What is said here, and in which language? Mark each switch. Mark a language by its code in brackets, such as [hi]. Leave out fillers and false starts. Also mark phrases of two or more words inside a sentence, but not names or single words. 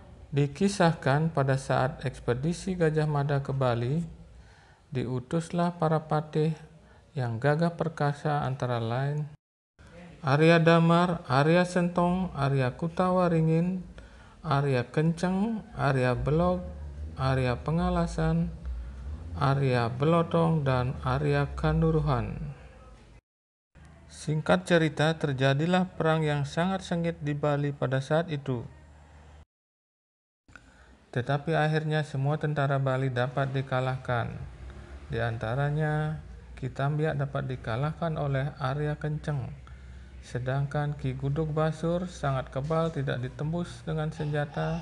[id] Dikisahkan pada saat ekspedisi Gajah Mada ke Bali, diutuslah para patih yang gagah perkasa antara lain Arya Damar, Arya Sentong, Arya Kutawaringin, Arya Kenceng, Arya Belog, Arya Pengalasan, Arya Belotong, dan Arya Kanduruhan. Singkat cerita, terjadilah perang yang sangat sengit di Bali pada saat itu. Tetapi akhirnya semua tentara Bali dapat dikalahkan. Di antaranya, Ki Tambyak dapat dikalahkan oleh Arya Kenceng, sedangkan Ki Gudug Basur sangat kebal, tidak ditembus dengan senjata.